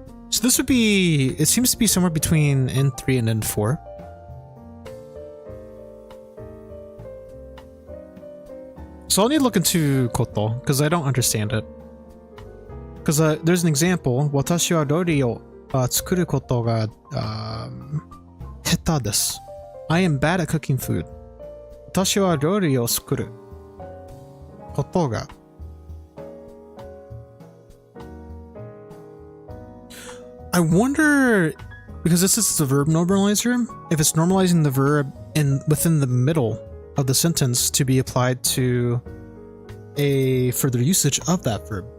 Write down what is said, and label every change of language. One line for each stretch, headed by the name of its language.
English: So this would be, it seems to be somewhere between N3 and N4. So I'll need to look into koto, because I don't understand it. Because there's an example,
Japanese: 私は料理を作ることが下手です。
English: I am bad at cooking food.
Japanese: 私は料理を作ることが
English: I wonder, because this is the verb normalizer, if it's normalizing the verb within the middle of the sentence to be applied to a further usage of that verb.